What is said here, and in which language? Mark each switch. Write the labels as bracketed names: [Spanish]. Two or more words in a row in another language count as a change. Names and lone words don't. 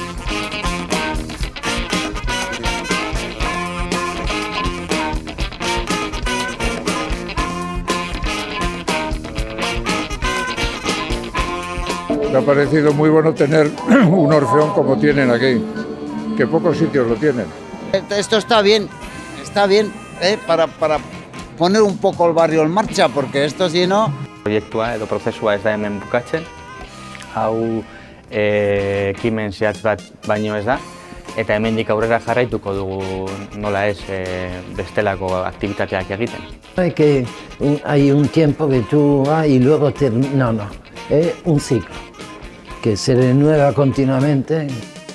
[Spanish] Me ha parecido muy bueno tener un orfeón como tienen aquí, que pocos sitios lo tienen. Esto está bien para poner un poco el barrio en marcha, porque esto si no... [Basque] Proiektua edo prozesua ez da hemen bukatzen, hau ekimen zehatz bat baino ez da, eta hemendik aurrera jarraituko dugu nola ez bestelako aktibitateak egiten. [Spanish] Hay un tiempo que tú vas y luego termina, no, es un ciclo que se renueva continuamente.